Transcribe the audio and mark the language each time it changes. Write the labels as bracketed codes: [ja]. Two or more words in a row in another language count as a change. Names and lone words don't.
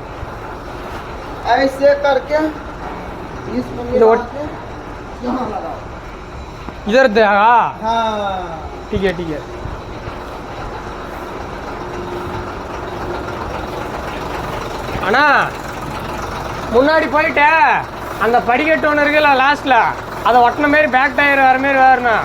[hi] ऐसे करके इधर देगा. हाँ ठीक है ठीक है. [ta] அண்ணா முன்னாடி போயிட்டு அந்த படிக்கட்டு ஒன்று இருக்குல்ல லாஸ்ட்டில் அதை ஒட்டின மாரி [en] back tyre [ta] வர மாரி வரணும்.